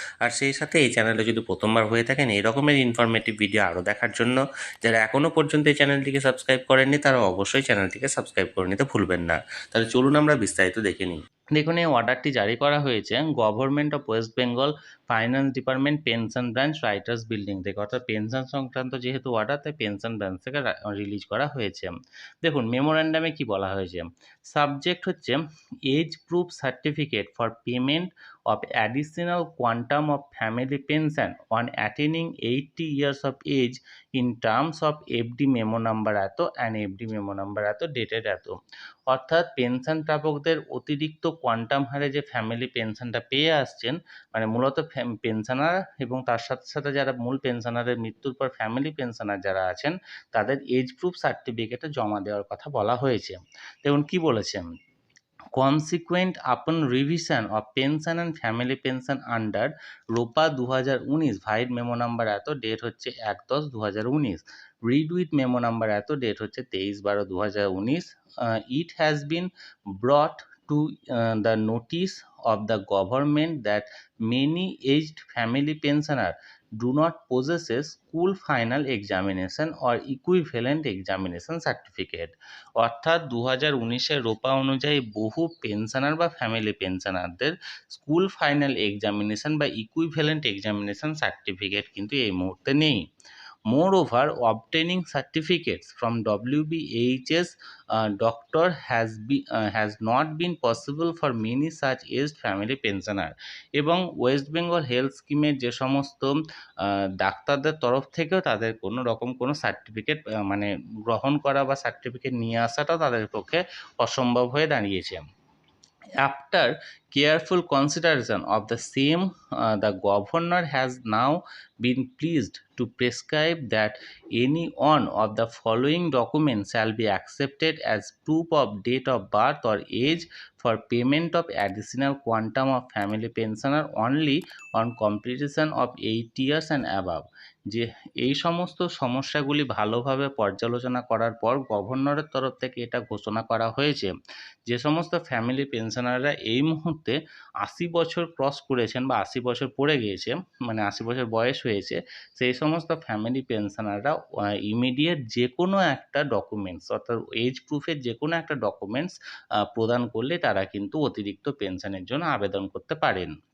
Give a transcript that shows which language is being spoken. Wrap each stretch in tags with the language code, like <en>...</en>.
<bn>আর সেই সাথে এই চ্যানেলে যদি প্রথমবার হয়ে থাকেন এই রকমের ইনফরমেটিভ ভিডিও আরও দেখার জন্য যারা এখনও পর্যন্ত এই চ্যানেলটিকে সাবস্ক্রাইব করেননি তারা অবশ্যই চ্যানেলটিকে সাবস্ক্রাইব করে নিতে ভুলবেন না। তাহলে চলুন আমরা বিস্তারিত দেখে নিই। দেখুন, এই অর্ডারটি জারি করা হয়েছে government of West Bengal finance department pension branch writers building থেকে, অর্থাৎ পেনশন সংক্রান্ত যেহেতু অর্ডার তাই পেনশন ব্রাঞ্চ থেকে রিলিজ করা হয়েছে। দেখুন মেমোরেন্ডামে কি বলা হয়েছে।</bn> <en>subject</en> <bn>হচ্ছে</bn> <en>Age proof certificate for payment of additional quantum of family pension on attaining 80 years of age in terms of FD memo number এত and FD memo number এত dated এত।</en> <bn>অর্থাৎ পেনশন প্রাপকদের অতিরিক্ত কোয়ান্টাম হারে যে ফ্যামিলি পেনশনটা পেয়ে আসছেন, মানে মূলত পেনশনার এবং তার সাথে সাথে যারা মূল পেনশনারের মৃত্যুর পর ফ্যামিলি পেনশনার যারা আছেন তাদের এজ প্রুফ সার্টিফিকেটে জমা দেওয়ার কথা বলা হয়েছে। দেখুন কি বলেছেন।</bn> <en>Consequent upon revision of pension and family pension under ROPA 2019 vide memo number এত date</en> <bn>হচ্ছে</bn> <en>1/10/2019, read with memo number এত date হচ্ছে 23/12/2019, it has been brought to the notice of the government that many aged family pensioner do not possess a school final examination or equivalent examination certificate।</en> <bn>অর্থাৎ 2019-এর রোপা অনুযায়ী বহু pensioner বা family পেনশনারদের school final examination বা equivalent examination certificate কিন্তু এই মুহূর্তে নেই।</bn> <en>Moreover, obtaining certificates from WBHS doctor has not been possible for many such aged family pensioner।</en> <bn>এবং ওয়েস্ট বেঙ্গল হেলথ স্কিমের যে সমস্ত ডাক্তারদের তরফ থেকেও তাদের কোনো রকম কোনো সার্টিফিকেট মানে গ্রহণ করা বা সার্টিফিকেট নিয়ে আসাটাও তাদের পক্ষে অসম্ভব হয়ে দাঁড়িয়েছে।</bn> <en>After careful consideration of the same, the governor has now been pleased to prescribe that any one of the following documents shall be accepted as proof of date of birth or age for payment of additional quantum of family pensioner only on completion of 8 years and above।</en> <bn>যে এই সমস্ত সমস্যাগুলি ভালোভাবে পর্যালোচনা করার পর গভর্নরের তরফ থেকে এটা ঘোষণা করা হয়েছে, যে সমস্ত ফ্যামিলি পেনশনাররা এই মুহূর্তে 80 বছর ক্রস করেছেন বা 80 বছর পড়ে গিয়েছে, মানে 80 বছর বয়স হয়েছে, সেই সমস্ত ফ্যামিলি পেনশনাররা ইমিডিয়েট যে কোনো একটা ডকুমেন্টস অর্থাৎ এজ প্রুফের যে কোনো একটা ডকুমেন্টস প্রদান করলে তারা কিন্তু অতিরিক্ত পেনশনের জন্য আবেদন করতে পারেন।</bn>